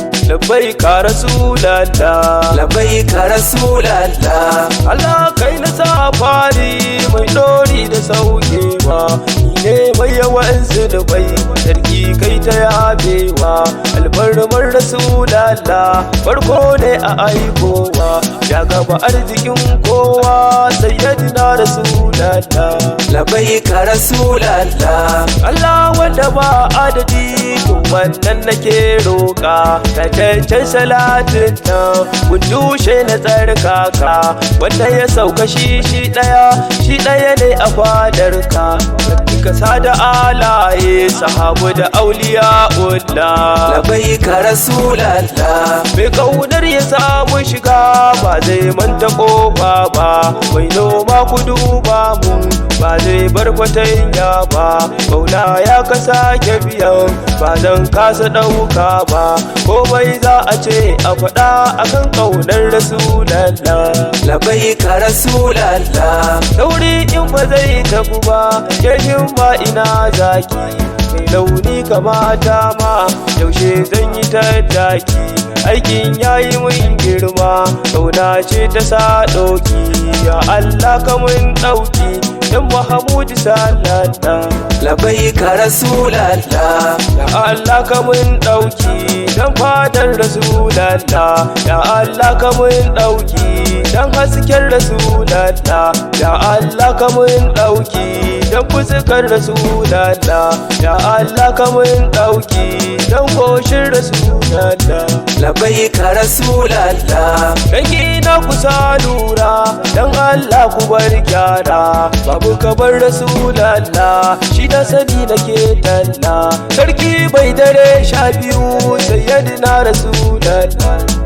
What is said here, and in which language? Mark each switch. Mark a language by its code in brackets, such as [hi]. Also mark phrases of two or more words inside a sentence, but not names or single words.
[ar] لبيك رسول الله. لبيك رسول الله. [ha] Allah kai na sa fari mai dori da saukewa, ni ne mai yawan zunubai, sarki kai ta yafewa. Alfarmar Rasulallah, farko ne a aikowa, ya gaba arzikin kowa, Sayyidina Rasulallah. [ar] لبيك رسول الله. [ha] Allah wanda ba adadi, to wannan nake roƙa, ka cancan salatin nan, kun tushe na tsarkaka, wanda ya sauka shi, shi ɗaya, shi ɗaya ne a fadarka. Ka sa da alaye, sahabu da auliya'ullah. [ar] لبيك رسول الله. [ha] Mai ƙaunar ya samu shiga, ba zai manta ƙofa ba. Mai noma ku duba mu, ba zai bar kwatanya ba. Maula ya ka sake biyan, ba zan kasa ɗauka ba. Komai za a ce a faɗa akan ƙaunar Rasulallah. [ar] لبيك رسول الله. [ha] Sauri in ba zai tafi ba, ke himma ina zaki. Mai launi kamata ma, yaushe zan yi tattaki? Aikin ya yi mun girma, ƙauna ce ta sa ɗauki. Ya Allah ka mun ɗauki, dan Muhammadu sallallahu. [ar] لبيك رسول الله. [ha] Ya Allah ka mun ɗauki, dan fadar Rasulallah. Ya Allah ka mun ɗauki, dan hasken Rasulallah. Ya Allah ka mun ɗauki, dan fuskar Rasulallah. Ya Allah ka mun ɗauki, dan goshin Rasulallah. [ar] لبيك رسول الله. [ha] Dangi na kusa lura, dan Allah ku bar gyara. Babu kamar Rasulallah, shi na sani nake talla. Sarki bai dare sha biyu, Sayyidina Rasulallah.